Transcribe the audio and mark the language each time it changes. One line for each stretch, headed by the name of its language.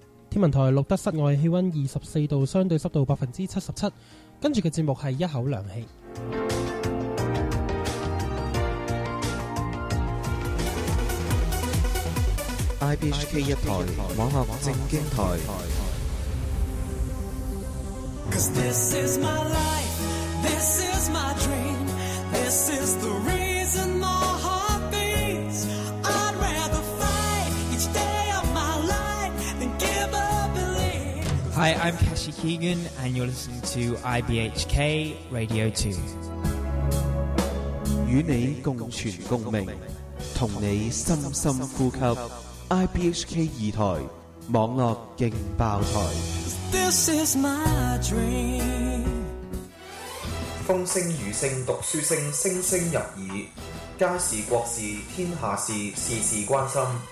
Cantonese: 天文台录得室外气温24度，相对湿度77%。跟住嘅节目系一口凉气。 IBHK 一台网络正经台。
English: Cause this is my life, this is my dream, this is the reason my heart beats. I'd rather fight each day of my life than give up and leave. Hi, I'm Cashy Keegan and you're listening to IBHK Radio 2.
Cantonese: 与你共存共鸣，同你深深呼吸。 IBHK 二台，网络劲爆台。
English: This is my dream.
Cantonese: 风声雨声读书声，声声入耳，家事国事天下事，事事关心。